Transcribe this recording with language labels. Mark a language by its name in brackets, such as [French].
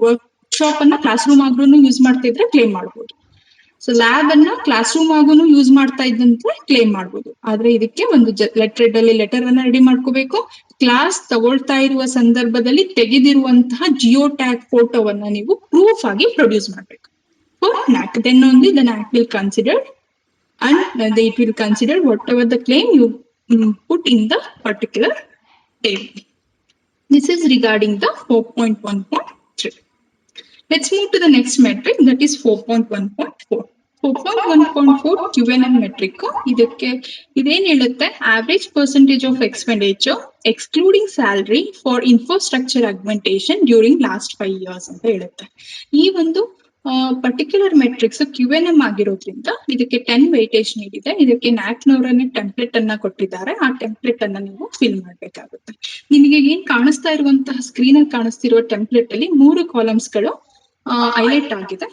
[Kannada] Workshop ಅನ್ನ class room ಆಗೂ use ಮಾಡ್ತಿದ್ರೆ ಕ್ಲೇಮ್ ಮಾಡ್ಬೋದು. ಸೊ ಲ್ಯಾಬ್ ಅನ್ನ ಕ್ಲಾಸ್ ರೂಮ್ ಆಗೂ ಯೂಸ್ ಮಾಡ್ತಾ ಇದ್ದಂತೆ ಕ್ಲೇಮ್ ಮಾಡ್ಬೋದು. ಆದ್ರೆ ಇದಕ್ಕೆ ಒಂದು ಲೆಟರ್ ಅಲ್ಲಿ ಲೆಟರ್ ಅನ್ನ ರೆಡಿ ಮಾಡ್ಕೋಬೇಕು. ಕ್ಲಾಸ್ ತಗೊಳ್ತಾ ಇರುವ ಸಂದರ್ಭದಲ್ಲಿ ತೆಗೆದಿರುವಂತಹ ಜಿಯೋ ಟ್ಯಾಗ್ ಫೋಟೋವನ್ನ ನೀವು ಪ್ರೂಫ್ ಆಗಿ ಪ್ರೊಡ್ಯೂಸ್ ಮಾಡ್ಬೇಕು. [English] For NAC, then only the NAC will consider, and it will consider whatever the claim you put in the particular table. This is regarding the 4.1.3. Let's move to the next metric, that is 4.1.4. 4.1.4 Q&M metric. [Kannada] ಇದೇನ್ ಹೇಳುತ್ತೆ, [English] average percentage of expenditure excluding salary for infrastructure augmentation during last 5 years [Kannada] ಅಂತ ಹೇಳುತ್ತೆ. ಈ ಒಂದು particular matrix QNM ಆಗಿರೋದ್ರಿಂದ ಇದಕ್ಕೆ 10 weightage ನೀಡಿದೆ. ಇದಕ್ಕೆ ನ್ಯಾಕ್ನವರನ್ನೇ ಟೆಂಪ್ಲೇಟ್ ಅನ್ನ ಕೊಟ್ಟಿದ್ದಾರೆ. ಆ ಟೆಂಪ್ಲೇಟ್ ಅನ್ನ ನೀವು ಫಿಲ್ ಮಾಡ್ಬೇಕಾಗುತ್ತೆ. ನಿಮಗೆ ಏನ್ ಕಾಣಿಸ್ತಾ ಇರುವಂತಹ ಸ್ಕ್ರೀನ್ ಅಲ್ಲಿ ಕಾಣಿಸ್ತಿರುವ ಟೆಂಪ್ಲೇಟ್ ಅಲ್ಲಿ 3 ಕಾಲಮ್ಸ್ ಗಳು ಹೈಲೈಟ್ ಆಗಿದೆ.